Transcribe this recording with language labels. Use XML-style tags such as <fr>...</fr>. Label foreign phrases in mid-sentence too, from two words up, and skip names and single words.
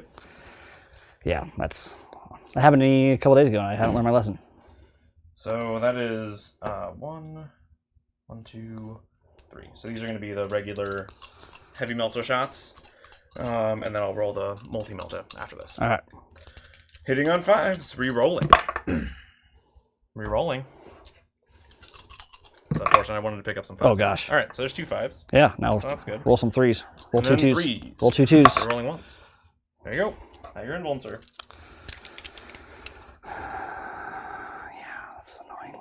<en>Yeah, that happened to me a couple days ago and I haven't learned my lesson. So that is 1, 2, 3. So these are going to be the regular heavy melter shots. And then I'll roll the multi-melta after this. All right. Hitting on 5s, re-rolling. Re-rolling. It's unfortunate, I wanted to pick up some 5s. Oh gosh. All right, so there's 2 5s. Yeah, now that's good. roll some 3s. Roll 2 And then 2s. 3s. Roll 2 2s. You're rolling once. There you go. Now you're in one, sir. Yeah, that's annoying.</en>